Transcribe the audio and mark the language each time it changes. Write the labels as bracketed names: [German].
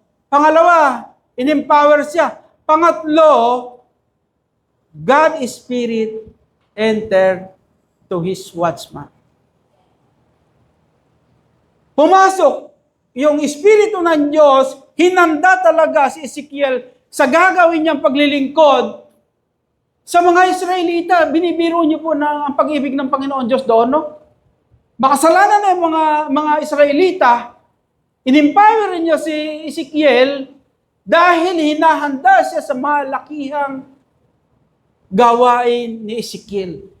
[Filipino] Pangalawa, in-empower siya. Pangatlo, [English] God Spirit entered to his watchman. [Filipino] Pumasok yung Espiritu ng Diyos, hinanda talaga si Ezekiel sa gagawin niyang paglilingkod sa mga Israelita. Binibiro niyo po na ang pag-ibig ng Panginoon Diyos doon, Makasalanan na yung mga Israelita, in-empower niya si Ezekiel dahil hinahanda siya sa malakihang gawain ni Ezekiel.